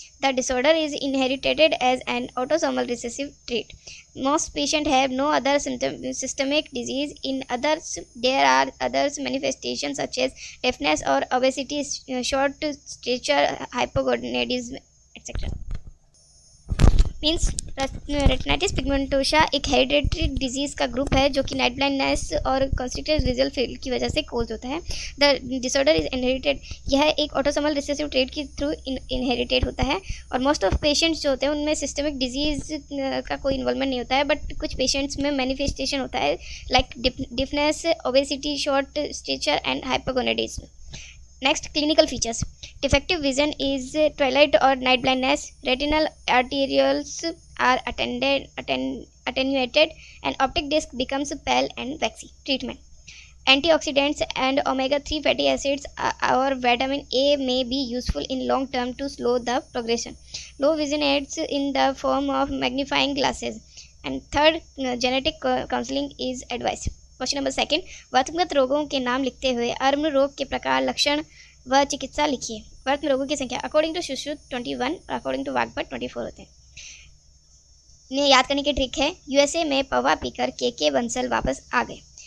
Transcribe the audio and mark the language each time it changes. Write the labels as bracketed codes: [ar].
[en] The disorder is inherited as an autosomal recessive trait. Most patients have no other systemic disease. In others, there are other manifestations such as deafness or obesity, short stature, hypogonadism, etc. [hi] Means retinitis pigmentosa एक hereditary disease का group है जो कि night blindness और constricted visual field की वजह से कोज होता है। [en] The disorder is inherited. [hi] यह एक ऑटोसोमल रिसेसिव ट्रेट के थ्रू इनहेरिटेड होता है और मोस्ट ऑफ पेशेंट्स जो होते हैं उनमें सिस्टमिक डिजीज़ का कोई इन्वॉल्वमेंट नहीं होता है, बट कुछ पेशेंट्स में मैनिफेस्टेशन होता है like deafness, obesity, short stature and hypogonadism. [en] Next, clinical features. Defective vision is twilight or night blindness. Retinal arterioles are attenuated and optic disc becomes pale and waxy. Treatment. Antioxidants and omega-3 fatty acids or vitamin A may be useful in long term to slow the progression. Low vision aids in the form of magnifying glasses. And third, genetic counseling is advised. [hi] Question number 2, वर्तमगत रोगों के नाम लिखते हुए arm रोग के प्रकार, लक्षण व चिकित्सा लिखिए। वर्तम रोगों की संख्या अकॉर्डिंग टू सुश्रुत 21 और अकॉर्डिंग टू वाग्भट 24 होते हैं। इन्हें याद करने की ट्रिक है, यूएसए में पवा पीकर के बंसल वापस आ गए।